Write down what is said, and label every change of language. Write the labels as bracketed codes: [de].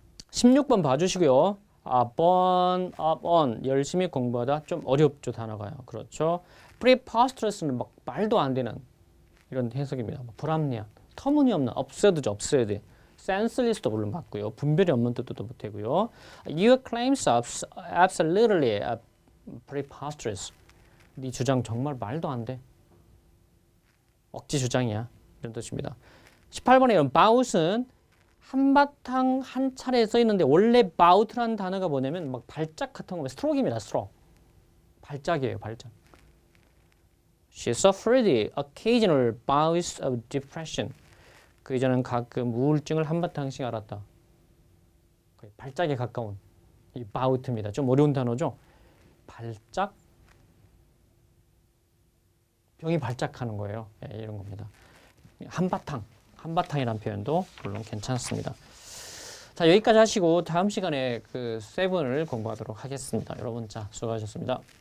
[ko] 16번 봐주시고요. burn up on. 열심히 공부하다. 좀 어렵죠. 단어가요. 그렇죠. preposterous는 막 말도 안 되는 이런 해석입니다. 불합리한. 터무니없는. absurd죠. absurd. senseless도 물론 맞고요. 분별이 없는 뜻도 못하고요. [en] Your claims are absolutely preposterous. [ko] 네 주장 정말 말도 안 돼. 억지 주장이야. 이런 뜻입니다. 18번에 이런 bout은 한바탕 한 차례 써 있는데 원래 bout라는 단어가 뭐냐면 막 발작 같은 거면 스트로크입니다. 스트로크. 발작이에요. 발작. [en] She suffered occasional bouts of depression. [ko] 그 이전은 가끔 우울증을 한바탕씩 앓았다. 거의 발작에 가까운 이 bout입니다. 좀 어려운 단어죠. 발작. 병이 발작하는 거예요. 예, 이런 겁니다. 한바탕이라는 표현도 물론 괜찮습니다. 자, 여기까지 하시고 다음 시간에 그 7을 공부하도록 하겠습니다. 여러분, 자, 수고하셨습니다.